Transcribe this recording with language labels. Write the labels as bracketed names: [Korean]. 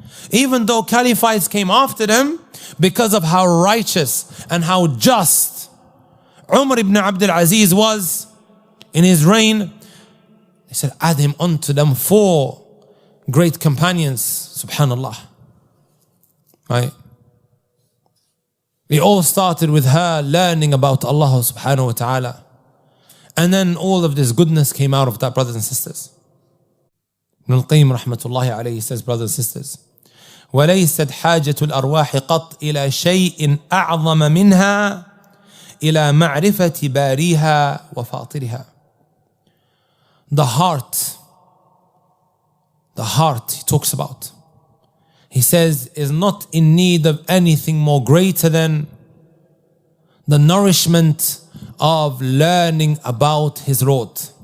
[English] Even though caliphates came after them, because of how righteous and how just Umar ibn Abdul Aziz was in his reign, they said add him onto them 4 great companions, subhanallah. Right? It all started with her learning about Allah subhanahu wa ta'ala. And then all of this goodness came out of that, brothers and sisters. Ibn al-Qayyim rahmatullahi alayhi says, brothers and sisters, [Arabic] وَلَيْسَتْ حَاجَةُ الْأَرْوَاحِ قَطْ إِلَى شَيْءٍ أَعْظَمَ مِنْهَا إِلَى مَعْرِفَةِ بَارِيهَا وَفَاطِرِهَا. [English] The heart he talks about, he says, is not in need of anything more greater than the nourishment of learning about his Lord.